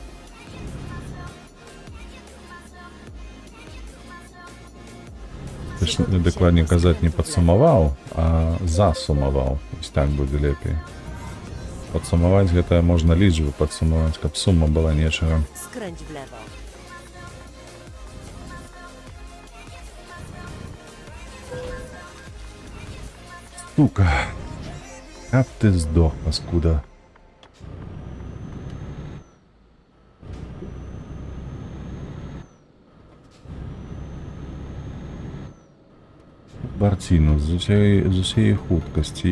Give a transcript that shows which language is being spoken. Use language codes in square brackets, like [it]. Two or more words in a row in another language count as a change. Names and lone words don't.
[be] Дакладней казаць, не падсумаваў, а засумаваў. Вось так будзе лепей. Падсумаваць гэта можна лічбу падсумаваць, каб сума была нечага. [pl] Skręć w lewo. [be] Сука. Каб ты здох, паскуда. Барціну з усей хуткасці.